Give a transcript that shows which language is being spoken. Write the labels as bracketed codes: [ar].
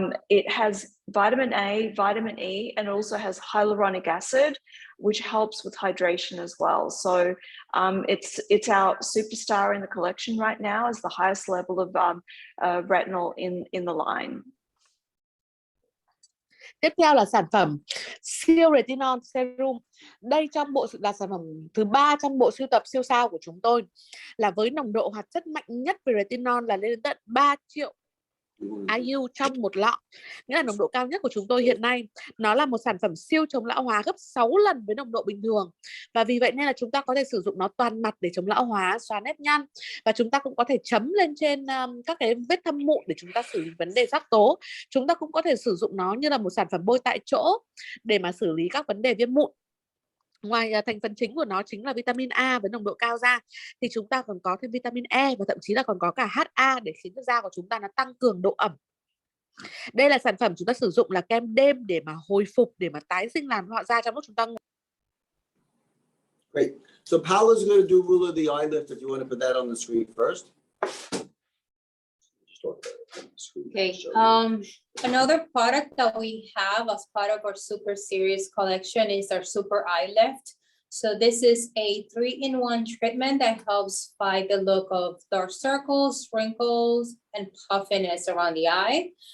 [en] It has vitamin A, vitamin E, and it also has hyaluronic acid, which helps with hydration as well. So it's our superstar in the collection right now, as the highest level of retinol in the line. [vi] Tiếp theo là sản phẩm siêu retinol serum. Đây là sản phẩm thứ 3 trong bộ sưu tập siêu sao của chúng tôi, là với nồng độ hoạt chất mạnh nhất về retinol là lên đến tận 3 triệu IU trong một lọ, nghĩa là nồng độ cao nhất của chúng tôi hiện nay. Nó là một sản phẩm siêu chống lão hóa gấp 6 lần với nồng độ bình thường, và vì vậy nên là chúng ta có thể sử dụng nó toàn mặt để chống lão hóa, xóa nếp nhăn, và chúng ta cũng có thể chấm lên trên các cái vết thâm mụn để chúng ta xử lý vấn đề sắc tố. Chúng ta cũng có thể sử dụng nó như là một sản phẩm bôi tại chỗ để mà xử lý các vấn đề viêm mụn. Ngoài thành phần chính của nó chính là vitamin A với nồng độ cao ra, thì chúng ta còn có thêm vitamin E, và thậm chí là còn có cả HA để khiến cho da của chúng ta nó tăng cường độ ẩm. Đây là sản phẩm chúng ta sử dụng là kem đêm để mà hồi phục, để mà tái sinh làn da trong lúc chúng ta ngủ. [en] Great. So Paula's going to do ruler the eye lift if you want to put that on the screen first. Okay. Another product that we have as part of our Super Series collection is our Super Eye Lift. So this is a 3-in-1 treatment that helps fight the look of dark circles, wrinkles, and puffiness around the eye.